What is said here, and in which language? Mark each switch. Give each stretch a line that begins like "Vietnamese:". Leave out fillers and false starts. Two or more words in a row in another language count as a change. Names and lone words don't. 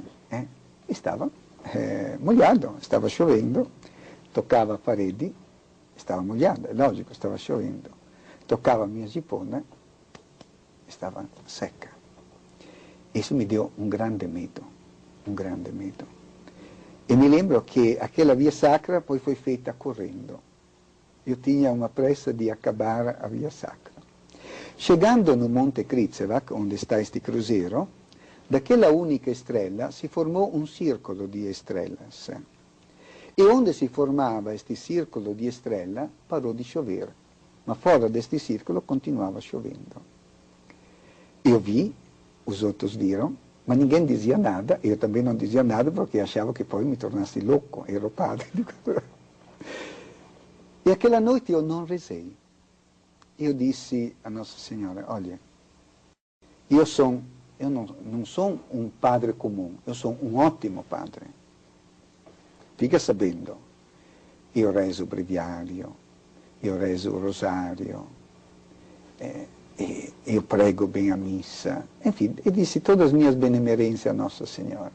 Portuguese: Estava molhado, estava chovendo, tocava a parede, estava molhada, lógico, estava chovendo. Tocava a minha gipona, estava seca. Isso me deu um grande medo. E me lembro que aquela via sacra poi foi feita correndo. Eu tinha uma pressa de acabar a via sacra. Chegando no Monte Križevac, onde está este cruzeiro, daquela única estrela
Italian: si formò un circolo di
Portuguese: estrelas. E onde
Italian: si formava
Portuguese: este círculo di estrela,
Italian: parò di
Portuguese: chover. Ma fora deste círculo continuava chovendo. Eu vi, os outros viram, mas ninguém dizia nada, eu também não dizia nada porque achava que
Italian: poi mi tornassi
Portuguese: louco,
Italian: ero padre.
Portuguese: E aquela noite eu não rezei. Eu disse a Nossa Senhora, olha, eu não sou um padre comum, eu sou um ótimo padre. Fica sabendo, eu rezo o breviário, eu rezo o rosário, eu prego bem a missa, enfim, eu disse todas as minhas benemerências a Nossa Senhora.